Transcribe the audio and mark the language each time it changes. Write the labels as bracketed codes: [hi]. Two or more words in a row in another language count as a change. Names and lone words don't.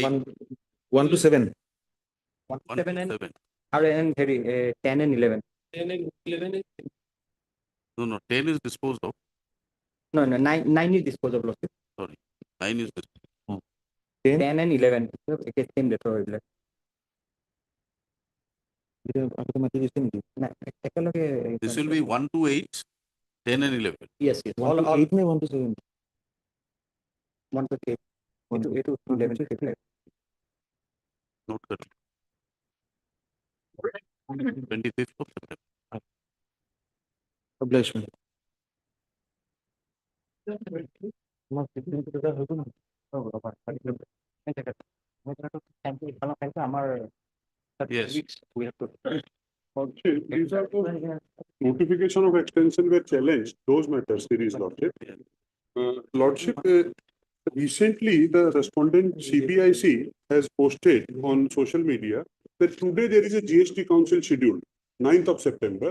[en] 1 to 7. 1 to 7 and 7. and 10 and 11. 10 and 11 is? No, 10 is disposed of. No, 9 is disposed of, Lordship. Sorry, 9 is disposed. 10? 10 and 11 same letter এইবিলাক [as] আগতে মাতি দিছে নেকি? না একেলগে [en] This will be 1 to 8, 10 and 11. yes yes [as] 1 to 8 নে 1 to 7? [en] 1 to 8 1 to to 8 to 11 Note correct. 25th of September. Obliged. [bn] আমার 15 টাকা হতো না আমার [en] Yes. we have to These are the notification of extension were challenged, those matters, series Lordship. Lordship, recently the respondent CBIC has posted on social media that today there is a GST council scheduled, 9th of September.